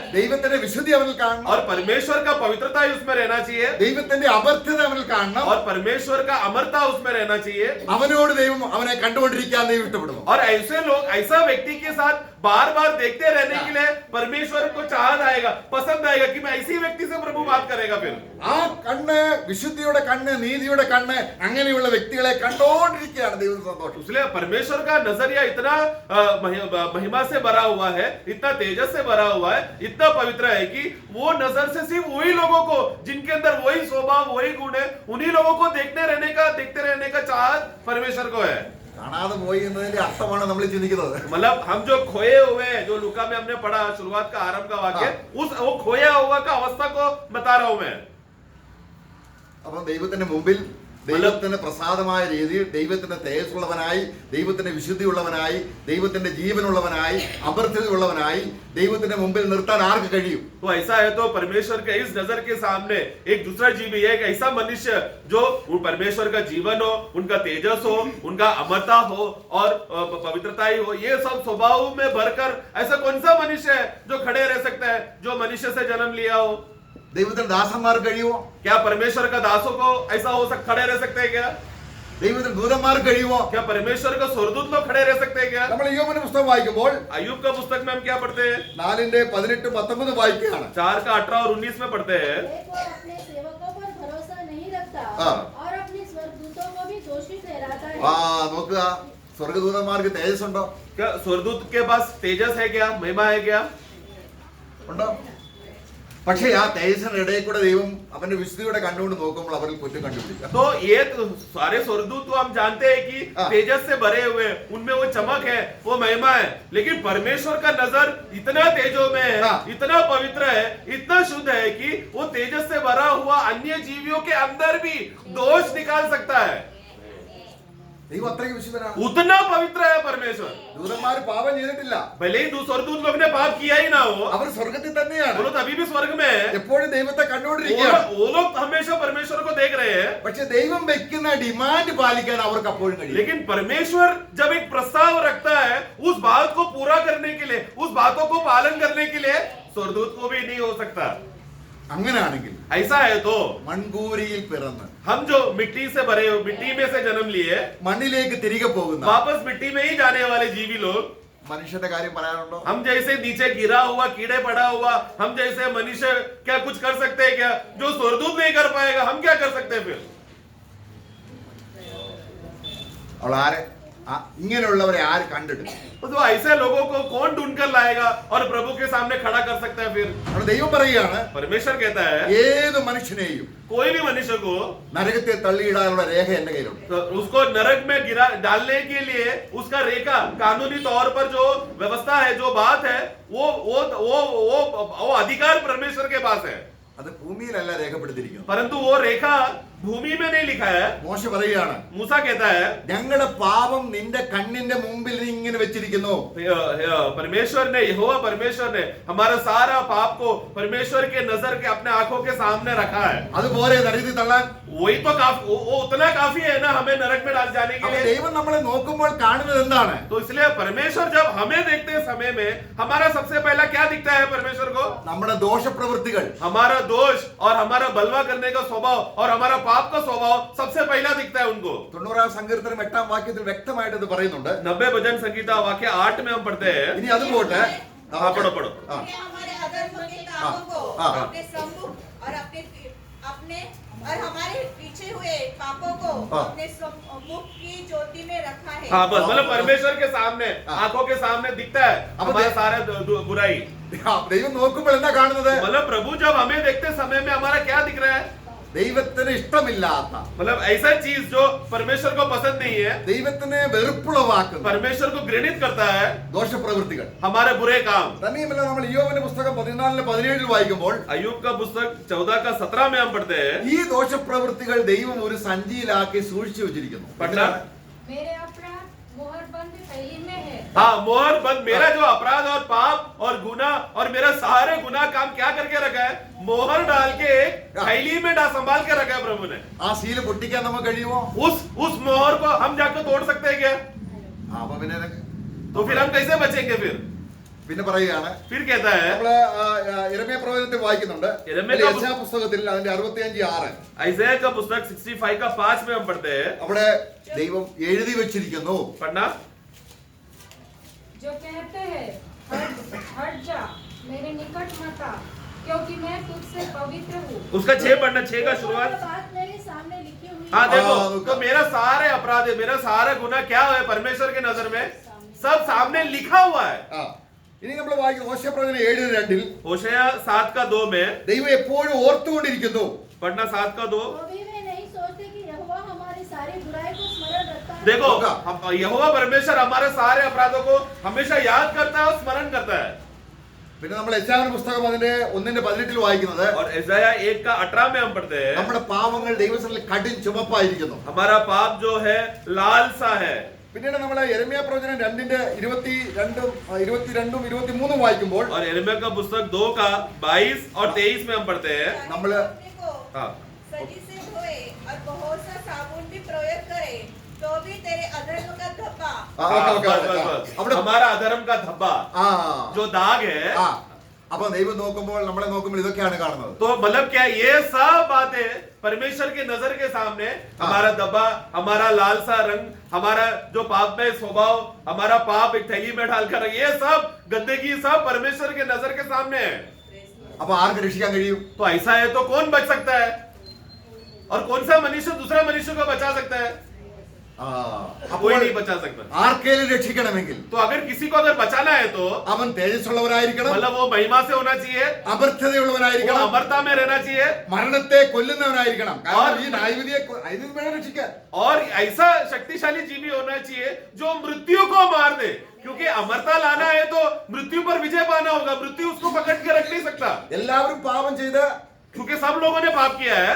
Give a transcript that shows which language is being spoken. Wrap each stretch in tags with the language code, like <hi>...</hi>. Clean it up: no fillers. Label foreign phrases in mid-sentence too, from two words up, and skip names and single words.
<ml>ദൈവത്തിന്റെ വിശുദ്ധി അവനിൽ കാണണം.</ml> <hi>और परमेश्वर का पवित्रता ही उसमें रहना चाहिए,</hi> <ml>ദൈവത്തിന്റെ അബദ്ധത അവനിൽ കാണണം.</ml> <hi>और परमेश्वर का अमरता उसमें रहना चाहिए।</hi> <ml>അവനോട് ദൈവം അവനെ കണ്ടുകൊണ്ടിരിക്കാൻ ദൈവം ഇഷ്ടപ്പെടുന്നു.</ml> <hi>और ऐसे लोग ऐसा व्यक्ति के साथ बार बार देखते रहने के लिए परमेश्वर को चाहत आएगा, पसंद आएगा कि मैं ऐसी व्यक्ति से प्रभु बात करेगा। फिर</hi> <ml>ആ കണ്ണ്, വിശുദ്ധിയുടെ കണ്ണ്, നീതിയുടെ കണ്ണ്, അങ്ങനെയുള്ള വ്യക്തികളെ കണ്ടോണ്ടിരിക്കുകയാണ് ദൈവം സന്തോഷം.</ml> <hi>इसलिए परमेश्वर का नजरिया इतना महिमा से भरा हुआ है, इतना तेजस से भरा हुआ है, इतना पवित्र है कि वो नजर से सिर्फ वही लोगों को जिनके अंदर वही स्वभाव, वही गुण है, उन्हीं लोगों को देखते रहने का चाहत परमेश्वर को है।</hi> <ml>കാണാതെ പോയി എന്നതിന്റെ അർത്ഥമാണ് നമ്മൾ ചിന്തിക്കുന്നത്.</ml> <hi>मतलब हम जो खोए हुए हैं, जो लूका में हमने पढ़ा शुरुआत का आरंभ का वाक्य, वो खोया हुआ का अवस्था को बता रहा हूं मैं।</hi> <ml>അപ്പം ദൈവത്തിന്റെ മുമ്പിൽ ദൈവത്തിന് പ്രസാദമായ രീതിയിൽ ദൈവത്തിന്റെ തേജസ്സുള്ളവനായി, ദൈവത്തിന്റെ വിശുദ്ധിയുള്ളവനായി, ദൈവത്തിന്റെ ജീവനുള്ളവനായി, അമർത്യതയുള്ളവനായി ദൈവത്തിന്റെ മുമ്പിൽ നിർത്താൻ ആർക്ക് കഴിയും?</ml> <hi>तो ऐसा है तो परमेश्वर के इस नजर के सामने एक दूसरा जीव है, एक ऐसा मनुष्य जो परमेश्वर का जीवन हो, उनका तेजस हो, उनका अमरता हो और पवित्रता ही हो, ये सब स्वभाव में भरकर ऐसा कौन सा मनुष्य है जो खड़े रह सकता है, जो मनुष्य से जन्म लिया हो?</hi> <ml>ദൈവത്തിന്റെ ദാസന്മാർ കഴിയുമോ?</ml> <hi>क्या परमेश्वर का दासों को ऐसा खड़े रह सकते हैं क्या?</hi> <ml>ദൈവത്തിന്റെ ദൂതന്മാർ കഴിയുമോ?</ml> <hi>क्या परमेश्वर का स्वर्गदूत लोग खड़े रह सकते हैं क्या?</hi> <ml>നമ്മൾ യോബിന്റെ പുസ്തകം വായിക്കുമ്പോൾ</ml> <hi>अय्यूब का पुस्तक में हम क्या पढ़ते हैं?</hi> <ml>4:18-19 വായിക്കുകയാണ്.</ml> <hi>4:18 और 19 में पढ़ते हैं, एक वो अपने सेवकों पर भरोसा नहीं रखता हाँ। और अपने स्वर्गदूतों को भी दोषी ठहराता है।</hi> <ml>നോക്കുക, സ്വർഗദൂതന്മാർക്ക് തേജസ് ഉണ്ടോ?</ml> <hi>क्या स्वर्गदूत के पास तेजस है क्या, महिमा है क्या?</hi> <ml>ഉണ്ടോ? പക്ഷേ ആ തേജസ്സിന്റെ ഇടയിൽ കൂടെ ദൈവം അവന്റെ വിശുദ്ധിയുടെ കണ്ണുകൊണ്ട് നോക്കുമ്പോൾ അവരിൽ കുറ്റം കണ്ടുപിടിക്കാം.</ml> <hi>तो ये तो सारे स्वर्गदूत तो हम जानते हैं कि हाँ। तेजस से भरे हुए हैं, उनमें वो चमक है, वो महिमा है, लेकिन परमेश्वर का नजर इतना तेजो में है, हाँ। इतना पवित्र है, इतना शुद्ध है कि वो तेजस से भरा हुआ अन्य जीवियों के अंदर भी दोष निकाल सकता है।</hi> <ml>ദൈവം അത്രയ്ക്ക് വിശുദ്ധനാണ്.</ml> <hi>उतना पवित्र है परमेश्वर।</hi> <ml>ദൂതന്മാർ പാപം ചെയ്തിട്ടില്ല.</ml> <hi>भले ही स्वर्गदूत लोग ने पाप किया ही ना हो,</hi> <ml>അവർ സ്വർഗത്തിൽ തന്നെയാണ്.</ml> <hi>वो लोग अभी भी स्वर्ग में है,</hi> <ml>എപ്പോഴും ദൈവത്തെ കണ്ടുകൊണ്ടിരിക്കുകയാണ്.</ml> <hi>वो लोग हमेशा परमेश्वर को देख रहे हैं।</hi> <ml>പക്ഷെ ദൈവം വെക്കുന്ന ഡിമാൻഡ് പാലിക്കാൻ അവർക്ക് അപ്പോഴും കഴിയും.</ml> <hi>लेकिन परमेश्वर जब एक प्रस्ताव रखता है, उस बात को पूरा करने के लिए, उस बातों को पालन करने के लिए स्वर्गदूत को भी नहीं हो सकता।</hi> <ml>അങ്ങനെയാണെങ്കിൽ</ml> <hi>ऐसा है तो</hi> <ml>മൺകൂരിയിൽ പിറന്ന്</ml> <hi>हम जो मिट्टी में से जन्म लिए,</hi> <ml>മണ്ണിലേക്ക് തിരികെ പോകുന്ന</ml> <hi>वापस मिट्टी में ही जाने वाले जीवी लोग,</hi> <ml>മനുഷ്യന്റെ കാര്യം പറയാനുണ്ടോ?</ml> <hi>हम जैसे नीचे गिरा हुआ, कीड़े पड़ा हुआ, हम जैसे मनुष्य क्या कुछ कर सकते हैं क्या? जो स्वर्गदूत नहीं कर पाएगा, हम क्या कर सकते हैं फिर?</hi> <ml>അവൾ ആരെ ഇങ്ങനെയുള്ളവരെ ആര് കണ്ടെടുക്കും?</ml> <hi>तो ऐसे लोगों को कौन ढूंढ कर लाएगा और प्रभु के सामने खड़ा कर सकता है फिर?</hi> <ml>അവിടെ ദൈവം പറയുകയാണ്,</ml> <hi>परमेश्वर कहता है</hi> <ml>ഏത് മനുഷ്യനെയും</ml> <hi>कोई भी मनुष्य को</hi> <ml>നരകത്തിൽ തള്ളിയിടാനുള്ള രേഖ എന്റെ കയ്യിലുണ്ട്.</ml> <hi>तो उसको नरक में डालने के लिए उसका रेखा, कानूनी तौर पर जो व्यवस्था है, जो बात है, वो अधिकार परमेश्वर के पास है,</hi> <ml>അത് ഭൂമിയിലല്ല രേഖപ്പെടുത്തിയിരിക്കുന്നത്.</ml> <hi>परंतु वो रेखा भूमि में नहीं लिखा है।</hi> <ml>മോശ പറയുകയാണ്,</ml> <hi>मूसा कहता है</hi> <ml>ഞങ്ങളുടെ പാപം നിന്റെ കണ്ണിന്റെ മുമ്പിൽ നീ ഇങ്ങനെ വെച്ചിരിക്കുന്നു.</ml> <hi>परमेश्वर ने, यहोवा परमेश्वर ने हमारा सारा पाप को परमेश्वर के नजर के अपने आंखों के सामने रखा है।</hi> <ml>അതുപോലെ നരകത്തിൽ തള്ളാൻ.</ml> <hi>वही तो काफी, वो उतना काफी है ना हमें नरक में डाल जाने के</hi> <ml>അപ്പൊ</ml> <hi>लिए।</hi> <ml>ദൈവം നമ്മളെ നോക്കുമ്പോൾ കാണുന്നത് എന്താണ്?</ml> <hi>तो इसलिए परमेश्वर जब हमें देखते समय में हमारा सबसे पहला क्या दिखता है परमेश्वर को?</hi> <ml>നമ്മുടെ ദോഷപ്രവൃത്തികൾ.</ml> <hi>हमारा दोष और हमारा बलवा करने का स्वभाव और हमारा पाप का स्वभाव सबसे पहला दिखता है उनको।</hi> <ml>90 സങ്കീർത്തനം 8 വാക്യത്തിൽ വ്യക്തമായിട്ട് ഇത് പറയുന്നുണ്ട്.</ml> <hi>90 भजन संगीता वाक्य 8 में हम पढ़ते हैं।</hi> <ml>ഇനി അത് പോട്ടെ.</ml> <hi>हाँ, पढ़ो पढ़ो। ആ. कि हमारे अधर्म के कामों को हाँ। अपने सम्मुख और अपने और हमारे पीछे हुए पापों को हाँ। अपने मुख की ज्योति में रखा है। हाँ बस, मतलब परमेश्वर के सामने, हाँ। आंखों के सामने दिखता है अब हमारा दे- सारा बुराई।</hi> <ml>ആ, ദൈവം നോക്കുമ്പോൾ എന്താ കാണുന്നത്?</ml> <hi>मतलब प्रभु जब हमें देखते समय में हमारा क्या दिख रहा है?</hi> <ml>ദൈവത്തിന് ഇഷ്ടമില്ലാത്ത,</ml> <hi>मतलब ऐसा चीज जो परमेश्वर को पसंद नहीं है,</hi> <ml>ദൈവത്തിന് വെറുപ്പുളവാക്കുന്ന</ml> <hi>परमेश्वर को घृणित करता है,</hi> <ml>ദോഷപ്രവൃത്തികൾ.</ml> <hi>हमारे बुरे काम।</hi> <ml>തന്നെയുമല്ല, നമ്മൾ ഇയ്യോബിന്റെ പുസ്തകം 14-17 വായിക്കുമ്പോൾ</ml> <hi>अय्यूब का पुस्तक 14 का 17 में हम पढ़ते हैं।</hi> <ml>ഈ ദോഷപ്രവൃത്തികൾ ദൈവം ഒരു സഞ്ചിയിലാക്കി സൂക്ഷിച്ചു വെച്ചിരിക്കുന്നു.</ml> <hi>पढ़ना। मेरे अपराध मोहरबंद थैली में है। हाँ, मोहर बंद, मेरा जो अपराध और पाप और गुनाह और मेरा सारे गुनाह काम क्या करके रखा है? मोहर डाल के एक थैली में संभाल के रखा है प्रभु ने।</hi> <ml>ആ സീല് പൊട്ടിക്കാൻ നമുക്ക് കഴിയുമോ?</ml> <hi>उस मोहर को हम जाकर तोड़ सकते हैं क्या?</hi> <ml>അപ്പൊ പിന്നെ</ml> <hi>तो फिर हम कैसे बचेंगे फिर?</hi> <ml>പിന്നെ പറയുകയാണ്,</ml> <hi>फिर कहता है</hi> <ml>നമ്മള് യിരെമ്യാ പ്രവചനത്തിൽ വായിക്കുന്നുണ്ട്. യിരെമ്യാ യെശയ്യാ പുസ്തകത്തിൽ അതിന്റെ 65:6</ml> <hi>आइज़ाया का पुस्तक 65 का 5 में हम पढ़ते हैं।</hi> <ml>അവിടെ ദൈവം എഴുതി വെച്ചിരിക്കുന്നു.</ml> <hi>पढ़ना। जो कहते हैं हट जा, मेरे निकट मत आ, क्योंकि मैं तुझसे पवित्र हूँ। उसका 6 पढ़ना, 6 का शुरुआत। बात मेरे सामने लिखी हुई हाँ देखो, हाँ, तो मेरा सारे अपराध है, मेरा सारा गुनाह क्या है परमेश्वर के नजर में? सब सामने लिखा हुआ है।</hi> <ml>ആ, ഇനി നമ്മൾ വായിക്കുന്നത് ഹോശേയ പ്രവചനം 7:2</ml> <hi>होशेया 7 का 2 में</hi> <ml>ദൈവം എപ്പോഴും ഓർത്തുകൊണ്ടിരിക്കുന്നു.</ml> <hi>पढ़ना। 7 का 2। तो भी वे नहीं सोचते कि यहोवा हमारी सारी बुराई को स्मरण रखता है। देखो, होगा। यहोवा परमेश्वर हमारे सारे अपराधों को हमेशा याद करता है और स्मरण करता है।</hi> <ml>പിന്നെ നമ്മൾ യെശയ്യാവിന്റെ പുസ്തകം അതിന്റെ 1:18 വായിക്കുന്നത്,</ml> <hi>और इज़ाया 1 का 18 में हम पढ़ते हैं,</hi> <ml>നമ്മുടെ പാവങ്ങൾ ദൈവസന്നിധിയിൽ കടും ചുമപ്പായിരിക്കുന്നു.</ml> <hi>हमारा पाप जो है लाल सा है।</hi> <ml>പിന്നീട് നമ്മൾ യെരമ്യാ പ്രവചനം 2:22-23 വായിക്കുമ്പോൾ</ml> <hi>और यिर्मयाह का पुस्तक 2 का 22 और 23 में हम पढ़ते हैं।</hi> <ml>നമ്മള്</ml> <hi>अपने को हाँ, सजी से धोए और बहुत सा साबुन भी प्रयोग करे तो भी तेरे अधर्म का धब्बा</hi> <ml>ആ, ഓക്കേ, ഓക്കേ,</ml> <hi>बस,</hi> <ml>ഓക്കേ.</ml> <hi>बस, बस।</hi> <ml>അവിടെ</ml> <hi>हमारा अधर्म का धब्बा ആ जो दाग है।</hi> <ml>ആ അപ്പൊ ദൈവം നോക്കുമ്പോൾ, നമ്മളെ നോക്കുമ്പോൾ ഇതൊക്കെയാണ് കാണുന്നത്.</ml> <hi>तो मतलब क्या, ये सब बातें परमेश्वर के नजर के सामने, हमारा धब्बा, हमारा लाल सा रंग, हमारा जो पाप में स्वभाव, हमारा पाप एक थैली में डालकर, ये सब गंदगी सब परमेश्वर के नजर के सामने है।</hi> <ml>അപ്പൊ ആർക്ക് രക്ഷിക്കാൻ കഴിയും?</ml> <hi>तो ऐसा है तो कौन बच सकता है? और कौन सा मनुष्य दूसरा मनुष्य को बचा सकता है? ആ, कोई</hi> <ml>അപ്പോൾ</ml> <hi>नहीं बचा सकता।</hi> <ml>ആർക്കേലും രക്ഷിക്കണമെങ്കിൽ</ml> <hi>तो अगर किसी को अगर बचाना है तो</hi> <ml>അവൻ തേജസ്സുള്ളവരായിരിക്കണം,</ml> <hi>मतलब वो महिमा से होना चाहिए, वो</hi> <ml>അമർത്യതയുള്ളവനായിരിക്കണം,</ml> <hi>अमरता में रहना चाहिए,</hi> <ml>മരണത്തെ കൊല്ലുന്നവനായിരിക്കണം. കാരണം</ml> <hi>और-</hi> <ml>ഈ ന്യായവിധിയെ അതിന് വേണം രക്ഷിക്കാൻ.</ml> <hi>और ऐसा शक्तिशाली जीवी होना चाहिए जो मृत्यु को मार दे। क्योंकि अमरता लाना है तो मृत्यु पर विजय पाना होगा, मृत्यु उसको पकड़ के रख नहीं सकता।</hi> <ml>എല്ലാവരും പാപം ചെയ്ത്</ml> <hi>क्योंकि सब लोगों ने पाप किया है</hi>